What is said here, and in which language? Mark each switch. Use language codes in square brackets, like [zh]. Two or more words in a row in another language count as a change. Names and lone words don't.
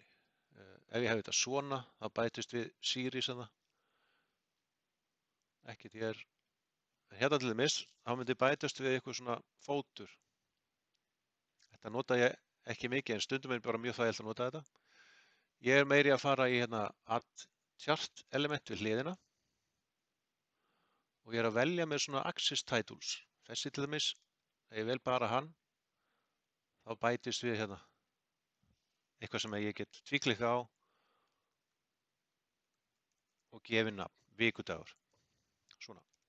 [is] Ef ég hef þetta svona, þá bætist við series hérna. Ekkert hér. Hérna til dæmis, þá myndi bætast við eitthvað svona fótur. Þetta nota ég ekki mikið, en stundum er bara mjög þægilegt að nota þetta. Ég er meiri að fara í hérna [en] add chart element [is] við hliðina. Og ég er að velja með svona [en] axis titles. [is] Þessi til dæmis, ef ég vel bara hann, þá bætist við hérna eitthvað sem ég get tvíklikka á og gefið nafn, vikudagur, svona.